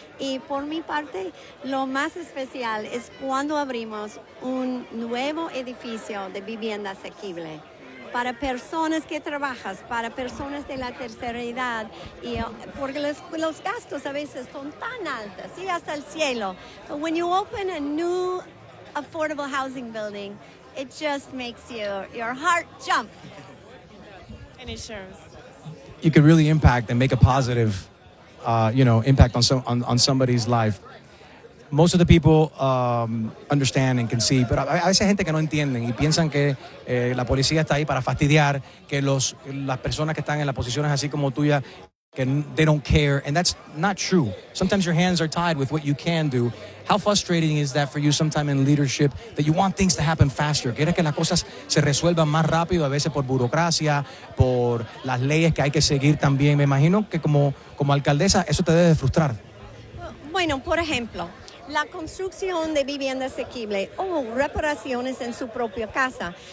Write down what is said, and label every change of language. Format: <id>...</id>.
<es>Y por mi parte, lo más especial es cuando abrimos un nuevo edificio de vivienda asequible para personas que trabajas, para personas de la tercera edad, y porque los gastos a veces son tan altos, y hasta el cielo.</es> <en>But when you open a new affordable housing building, it just makes your heart jump. And it shows. You could really impact and make a positive, impact on somebody's life. Most of the people understand and can see,</en> <es>pero a veces hay gente que no entienden y piensan que la policía está ahí para fastidiar, que las personas que están en las posiciones así como tuya, que</es> <en>they don't care, and that's not true. Sometimes your hands are tied with what you can do. How frustrating is that for you sometime in leadership, that you want things to happen faster?</en> <es>¿Quieres que las cosas se resuelvan más rápido, a veces por burocracia, por las leyes que hay que seguir también? Me imagino que como alcaldesa eso te debe de frustrar. Bueno, por ejemplo, la construcción de vivienda asequible o reparaciones en su propia casa.</es>